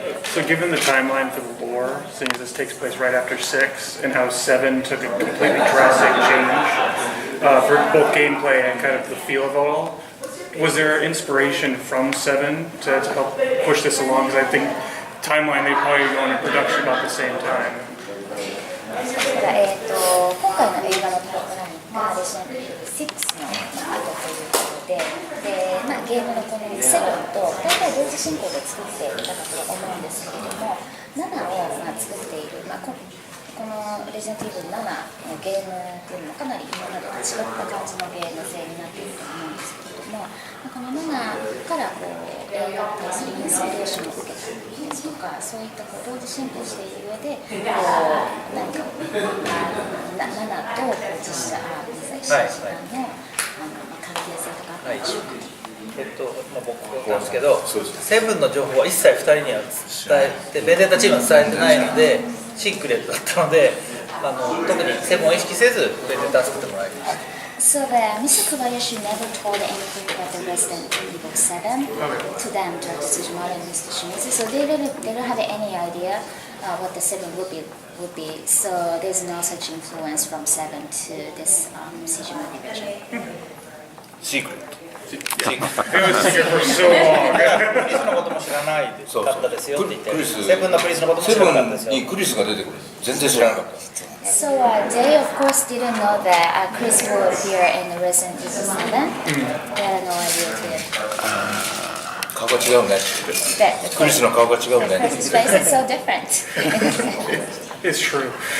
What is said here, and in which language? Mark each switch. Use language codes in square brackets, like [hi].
[en] So given the timeline for the lore, seeing as this takes place right after 6, and how 7 took a completely drastic change for both gameplay and kind of the feel of it all, was there inspiration from 7 to help push this along? Because I think timeline, they probably go into production about the same time. [ja] だから今回の映画のタイトルがですね、6の後ということで、ゲームのこの7と大体同時進行で作っていたかと思うんですけれども、7を作っている、このレジェンドイーブル7のゲームっていうのもかなり今までと違った感じのゲーム性になっていると思うんですけれども、この7 から映画に対するインスピレーションを受けたりですとか、そういった同時進行している上で何か7と実写実写の関係性とかあったりでしょうか。僕なんですけど、セブンの情報は一切2人には伝えて、ベンデッタチームは伝えてないので、シークレットだったので、特にセブンを意識せず、ベンデッタを作ってもらいました。 [en] So Mr. Kobayashi never told anything about the Resident Evil 7 to them, Dr. Tsujimura and Mr. Shimizu. So they don't have any idea what the 7 would be. So there's no such influence from 7 to this CG movie version. [ja] シークレット。 [en] It was secret for so long. [ja] クリスのことも知らないでかったですよって言って、セブンのクリスのことも知らなかったですよ。セブンにクリスが出てくる。全然知らなかった。 [en] So they of course didn't know that Chris will appear in the Resident Evil 7. They had no idea too. [ja] 顔が違うねって。クリスの顔が違うね。 [en] His face is so different. It's true.